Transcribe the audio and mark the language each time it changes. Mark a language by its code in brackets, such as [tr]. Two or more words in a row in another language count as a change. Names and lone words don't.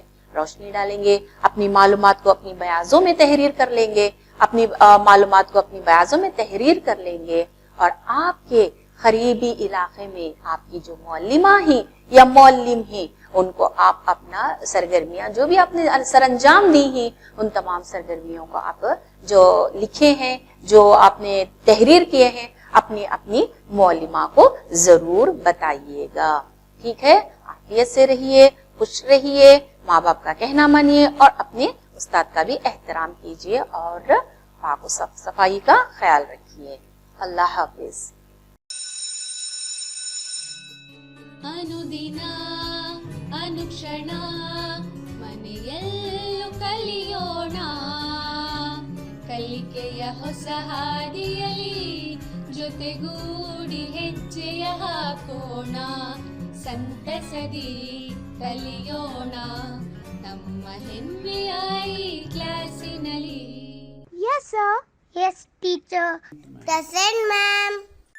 [ur] روشنی ڈالیں گے، اپنی معلومات کو اپنی بیاضوں میں تحریر کر لیں گے، اپنی معلومات کو اپنی بیاضوں میں تحریر کر لیں گے، اور آپ کے قریبی علاقے میں آپ کی جو معلمہ ہیں یا معلم ہیں ان کو آپ اپنا سرگرمیاں جو بھی آپ نے سر انجام دی ہیں ان تمام سرگرمیوں کو آپ جو لکھے ہیں، جو آپ نے تحریر کیے ہیں، اپنی معلمہ کو ضرور بتائیے گا، ٹھیک ہے؟ عافیت سے رہیے، خوش رہیے، ماں باپ کا کہنا مانیے، اور اپنے استاد کا بھی احترام کیجیے، اور پاک و صفائی کا خیال رکھیے۔ اللہ حافظ۔ [kn] ಅನುದಿನ ಅನುಕ್ಷಣ ಮನೆಯಲ್ಲೂ ಕಲಿಯೋಣ, ಕಲಿಕೆಯ ಹೊಸ ಹಾದಿಯಲಿ ಜೊತೆಗೂಡಿ ಹೆಜ್ಜೆಯ ಹಾಕೋಣ, ಸಂತಸದಿ ಕಲಿಯೋಣ ನಮ್ಮ ಹೆಮ್ಮೆಯ ಈ ಕ್ಲಾಸಿನಲ್ಲಿ. [en] Yes, sir. Yes, teacher. Present, ma'am.